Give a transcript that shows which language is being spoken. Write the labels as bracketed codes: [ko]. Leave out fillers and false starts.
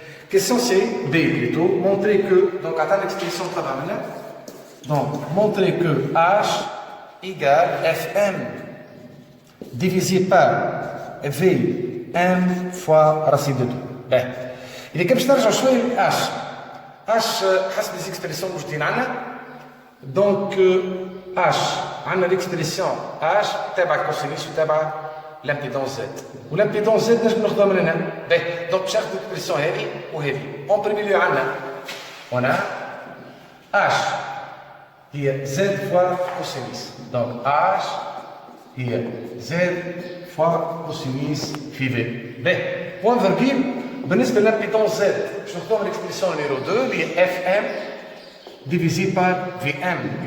[fr] Question C B plutôt montrer que donc attends l'expression [ar] تبع منها [fr] donc montrer que H égale Fm divisé par V m fois racine de 2. Ben, il est comme ça, je choisis H. H, حسب les expressions [ar] موجودين عندنا. [fr] Donc H, عندنا l'expression H تبع cosinus وتبع l'impédance Z. [ar] والimpédance Z نجم ناخذها من هنا. [fr] Ben, donc [ar] باش ناخذ l'expression هذه وهذه. [fr] En premier lieu عندنا هنا H هي Z fois cosinus. Donc H هي Z fois cosinus phi V. Ben, point virgule, [ar] بالنسبة للإمبيدونس Z باش ناخذوها من [fr] l'expression numéro 2 اللي هي Fm divisé par Vm.